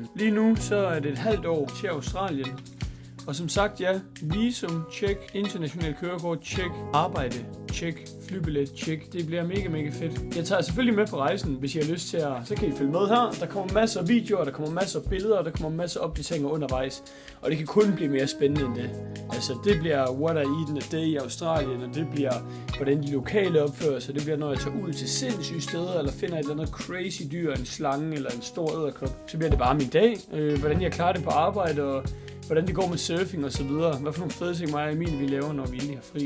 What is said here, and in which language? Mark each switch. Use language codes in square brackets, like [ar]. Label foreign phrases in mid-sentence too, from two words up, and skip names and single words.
[da] Lige nu så er det et halvt år til Australien. Og som sagt, ja, visum, check, international kørekort, check, arbejde, check, flybillet, check. Det bliver mega fedt. Jeg tager selvfølgelig med på rejsen, hvis I har lyst til at, så kan I følge med her. Der kommer masser af videoer, der kommer masser af billeder, der kommer masser af opdateringer undervejs. Og det kan kun blive mere spændende end det. Altså, det bliver [en] what I eat in a day [da] i Australien, og det bliver, hvordan de lokale opfører sig. Det bliver, når jeg tager ud til sindssyge steder, eller finder et eller andet crazy dyr, en slange eller en stor edderkop. Så bliver det bare min dag, hvordan jeg klarer det på arbejde, og hvordan det går med surfing og så videre. Hvad for nogle fede ting mig og Emil vi laver, når vi egentlig har fri.